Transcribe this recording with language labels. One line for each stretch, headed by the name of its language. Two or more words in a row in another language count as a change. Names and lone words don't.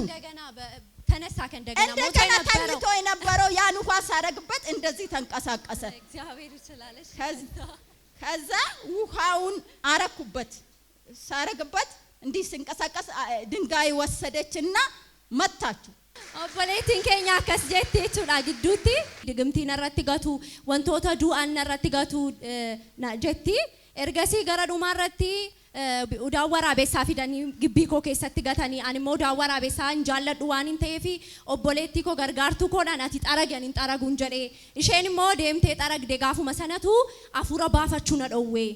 Amharic: እንደገና ተነሳ። እንደገና ተኝቶ የነበረው ያን ውሃ ሳረግበት እንደዚህ ተንቀሳቀሰ። እግዚአብሔር ይችላልሽ። ከዛ ውሃውን አረኩበት። ሳረግበት እንዲህ ሲንቀሳቀስ ድንጋይ ወሰደችና መታችሁ።
Oromo: obboleettiin keenya akkas jettee jechuudha gidduutti digimtiin irratti gatu wantoota du'an irratti gatu jetti. Ergasii gara dhumaa irratti udaa waraabessaa fidanii gibbii koo keessatti gatanii ani immoo udaa waraabessaa hin jaalladhu waan hin ta'eef obboleettii koo gargaartuu koodhaan ati xaragan hin xaraguun jedhee isheen immoo deemtee xaragde gaafuma sanatu afuura baafachuu na dhowwee.